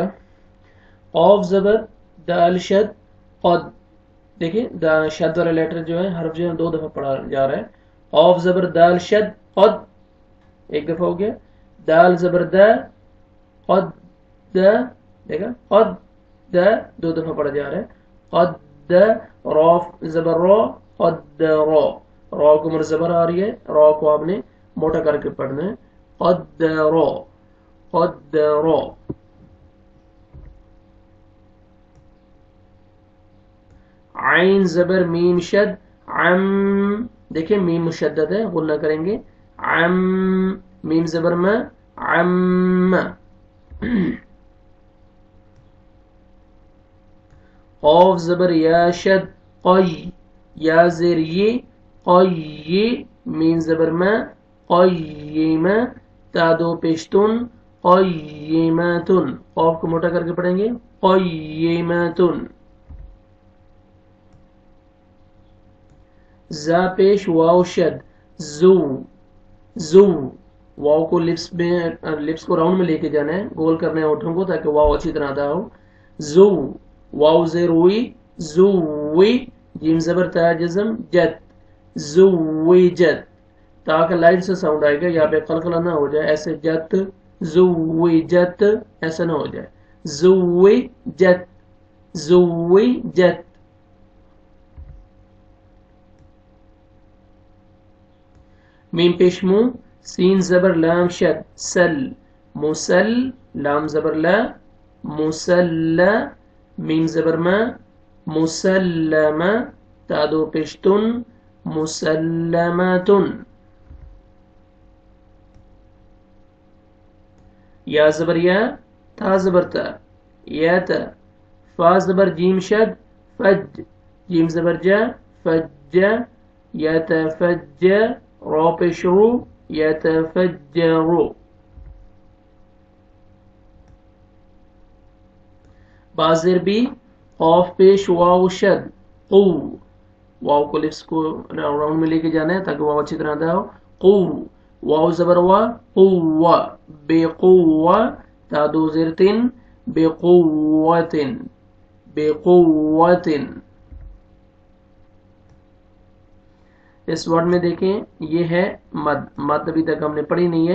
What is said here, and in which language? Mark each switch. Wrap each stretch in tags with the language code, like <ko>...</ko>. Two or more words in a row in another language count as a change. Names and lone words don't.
<ur>قاف زبر دال شد قد، دیکھیں شد والا لیٹر جو ہے حرف جو ہے 2 دفعہ پڑھا جا رہا ہے۔ قاف زبر دال شد قد، ایک دفعہ ہو گیا۔ دال زبر دا قد دا، دیکھا قد دا 2 دفعہ پڑھا جا رہا ہے۔ قد دا را زبر را قد را، را کو مر زبر آ رہی ہے، را کو آپ نے موٹا کر کے پڑھنا ہے۔ قد را قد را۔ عین زبر میم شد عم، دیکھیں میم مشدد ہے، غنہ کریں گے۔ عم میم زبر ما عم۔ قاف زبر یا شد قی، یا زیر یہ قی، میم زبر ما قیم، تا 2 پیشتن قیمتن، قاف کو موٹا کر کے پڑھیں گے قیمتن۔ زا پیش واو شد زو، زو، واو کو لپس کو راؤنڈ میں لے کے جانا ہے، گول کرنا ہے ہونٹوں کو تاکہ واو اچھی طرح ادا ہو۔ زو، واو زیر وی زو وی، جیم زبر تا جزم جت زو وی جت، تا کا لائٹ سے ساؤنڈ آئے گا، یہاں پہ قلقلہ نہ ہو جائے، ایسے جت زو وی جت ایسا نہ ہو جائے، زو وی جت زو وی جت۔ میم پیش مو سین زبر لام شد سل مسل، لام زبر لا مسل، میم زبر ما مسلم، تا 2 پیشتن مسلمتن۔ یا زبر یا تا زبر تا یا تا، فا زبر جیم شد فج، جیم زبر جا فج، یا تا فج، را پیش رو یتفجرو۔ بازر بی قاف پیش واو شد قو، واو کو لپس کو راؤنڈ میں لے کے جانا ہے تاکہ واو اچھی طرح ادا ہو۔ قو، واو زبر وا قوہ، بے قوہ، تا 2 زیر 3 بے قوتن بے قوتن۔ اس ورڈ میں دیکھیں یہ ہے مد، مد ابھی تک ہم نے پڑھی نہیں ہے۔</ur>